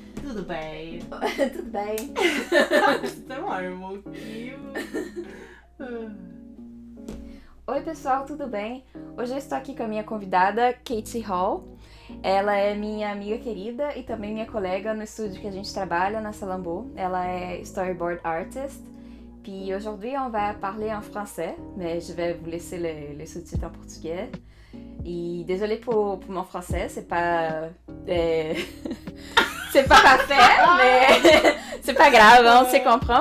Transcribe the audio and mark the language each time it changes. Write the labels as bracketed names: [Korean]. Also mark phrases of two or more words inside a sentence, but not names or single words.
[Portuguese] Tudo bem. Tudo bem. [French] C'est tellement un mot cute. [Portuguese] Oi pessoal, tudo bem? Hoje eu estou aqui com a minha convidada, Katie Hall. Ela é minha amiga querida e também minha colega no estúdio que a gente trabalha, na Salambo. [French] Ela est [English] storyboard artist. [French] Puis aujourd'hui, on va parler en français, mais je vais vous laisser les sous-titres en portugais. Et désolée pour mon français, c'est pas... c'est pas parfait, mais c'est pas grave, on se comprend.